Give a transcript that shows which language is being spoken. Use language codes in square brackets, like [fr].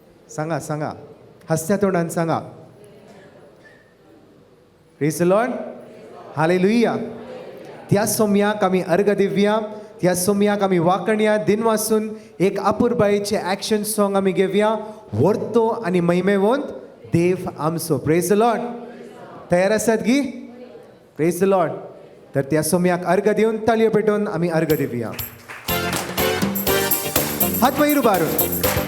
[gom] सांगा सांगा, हसत्या तोंडान सांगा. [en] Praise the Lord. [gom] हालेलुया. त्या सोम्याक आमी अर्घ दिवया. त्या सोम्याक आमी वाकणया. दिन वासून एक आपुरबायेचे ॲक्शन सॉंग आमी घेवया. वर्तो आनी महिमेवंत देव आमचो. [en] Praise the Lord. [gom] तयार आसात गी? [en] Praise the Lord. [gom] तर त्या सोम्याक अर्घ दिवन ताळयो पेटोवन आमी अर्घ दिवया. हात वयर उबारून.